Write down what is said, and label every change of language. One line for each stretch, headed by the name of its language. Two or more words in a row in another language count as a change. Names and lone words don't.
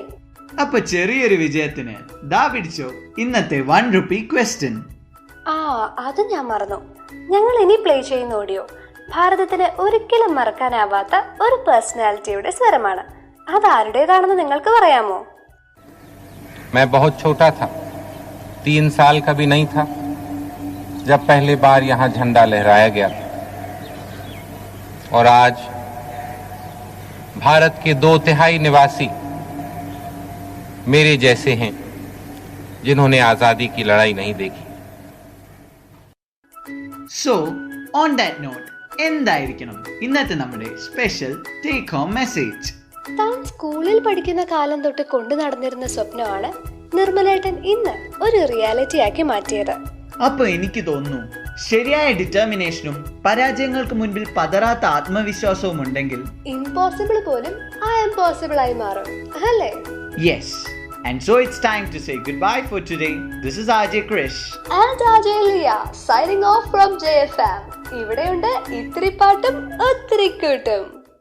Malayalam: അപ്പൊ ചെറിയൊരു വിജയത്തിന് ദാ പിടിച്ചോ ഇന്നത്തെ
English: 1 rupee question.
Malayalam: അത് ഞാൻ മറന്നു. ഞങ്ങൾ ഇനി പ്ലേ ചെയ്യുന്ന ഓഡിയോ ഭാരതത്തിന് ഒരിക്കലും മറക്കാനാവാത്ത ഒരു പേഴ്സണാലിറ്റിയുടെ സ്വരമാണ്. അതാരുടേതാണെന്ന് നിങ്ങൾക്ക് പറയാമോ?
Hindi: मैं बहुत छोटा था, 3 साल का भी नहीं था, जब पहली बार यहाँ झंडा लहराया गया और आज भारत के 2/3 निवासी मेरे जैसे हैं जिन्होंने आजादी की लड़ाई नहीं देखी.
English: so on that note,
Malayalam: എന്തായിരിക്കണം ഇന്നത്തെ നമ്മുടെ
English: special take home message?
Malayalam: താൻ സ്കൂളിൽ പഠിക്കുന്ന കാലം തൊട്ട് കൊണ്ടു നടന്നിരുന്ന സ്വപ്നമാണ് നിർമ്മലേട്ടൻ ഇന്ന് ഒരു റിയാലിറ്റി ആക്കി മാറ്റിയത്. അപ്പൊ എനിക്ക് തോന്നുന്നു ശരിയായ ഡിറ്റർമിനേഷനും പരാജയങ്ങൾക്ക് മുൻപിൽ പതറാത്ത ആത്മവിശ്വാസവും ഉണ്ടെങ്കിൽ ഇംപോസിബിൾ പോലും
English: I am possible
Malayalam: ആയി മാറും, അല്ലേ? യെസ്.
English: And so it's time to say goodbye for today. This is RJ Krish and RJ Leah signing off from JFM.
Malayalam: ഇവിടെയുണ്ട് ഇത്തിരി പാട്ടും ഒത്തിരി കൂട്ടും.